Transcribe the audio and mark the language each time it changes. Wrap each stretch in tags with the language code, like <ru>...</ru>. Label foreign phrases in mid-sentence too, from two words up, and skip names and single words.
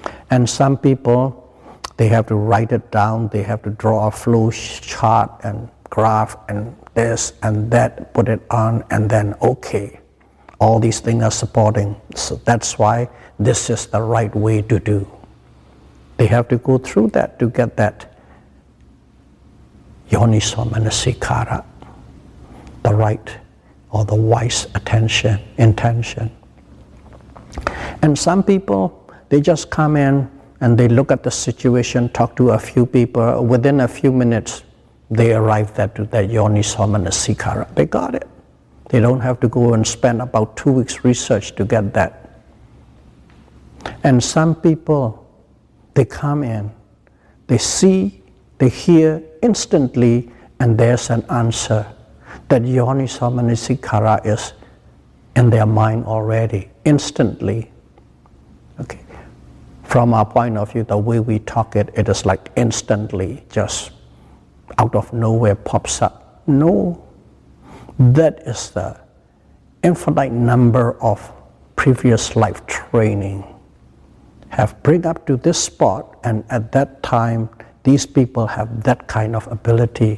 <en>And some people, they have to write it down, they have to draw a flow chart and graph and this and that, put it on, and then okay, all these things are supporting. So that's why this is the right way to do. They have to go through that to get that</en> <pi>yoniso manasikara,</pi> <en>the right or the wise intention. And some people, they just come in and they look at the situation, talk to a few people, within a few minutes they arrive at that</en> <pi>yoniso manasikara.</pi> <en>They got it. They don't have to go and spend about 2 weeks research to get that. And some people, they come in, they see, they hear instantly, and there's an answer. That</en> <pi>yoniso manasikara</pi> <en>is in their mind already, instantly. Okay. From our point of view, the way we talk it is like instantly, just out of nowhere pops up. No, that is the infinite number of previous life training have bring up to this spot, and at that time these people have that kind of ability.</en>